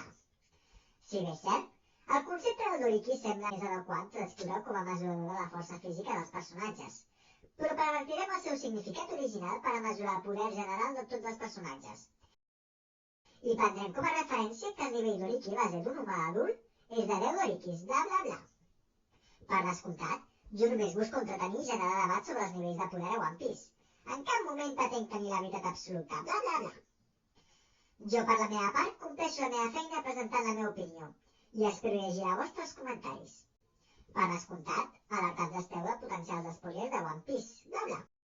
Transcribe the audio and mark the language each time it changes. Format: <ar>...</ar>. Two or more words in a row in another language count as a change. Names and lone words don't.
<ca>Si bé és cert, el concepte del Doriki sembla més adequat descriure com a mesurador de la força física dels personatges, però pervertirem el seu significat original per a mesurar el poder general de tots els personatges. I prendrem com a referència que el nivell Doriki base d'un humà adult és de 10 Dorikis, bla bla bla. Per descomptat, jo només busco entretenir i generar debat sobre els nivells de poder a One Piece. En cap moment pretenc tenir la veritat absoluta, bla bla bla. Jo, per la meva part, compleixo la meva feina presentant la meva opinió i espero llegir els vostres comentaris. Per descomptat, alertats esteu de potencials spoilers de One Piece, bla bla.</ca>